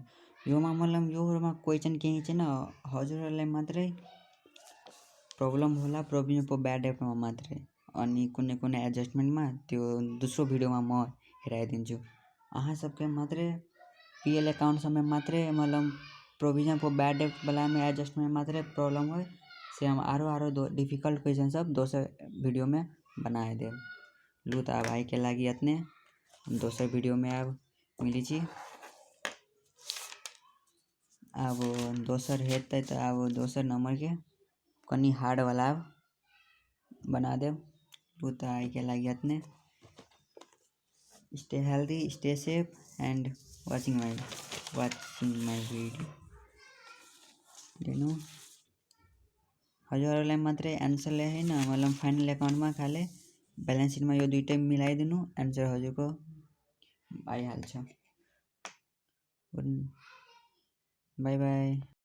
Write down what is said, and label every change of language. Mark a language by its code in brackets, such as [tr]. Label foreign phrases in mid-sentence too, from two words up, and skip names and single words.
[ne] योमा मतलब योमा क्वेसन केही छैन, हजुरहरूलाई मात्रै प्रब्लम होला [en] provision for bad debtमा [ne] मात्रै। अनि कुनै कुनै एडजस्टमेन्टमा त्यो दोस्रो भिडियोमा म हेराइदिन्छु। [mai] अहाँ सबके मात्रै [en] PL account [mai] समय मात्रै मतलब [en] provision for bad debt [mai] वाला में एडजस्टमेंट मात्रै प्रॉब्लम हो से हम आरो [en] difficult question [mai] सब दोसर वीडियो में बनाए देब। लू तो अब के लागि इतने दोसर वीडियो में अब मिली छी। अब दोसर हेतै तो अब दोसर नंबर के कनी हार्ड वाला बना देब। लू तो के लागि इतने [en] stay healthy stay safe and watching my video. [ne] देनु हजुरहरूलाई मात्रै एन्सरले हैन मतलब [en] final accountमा [ne] खाले [en] balance sheetमा [ne] यो दुईटै मिलाइदिनु एन्सर हजुरको आइहाल्छ। [en] bye bye.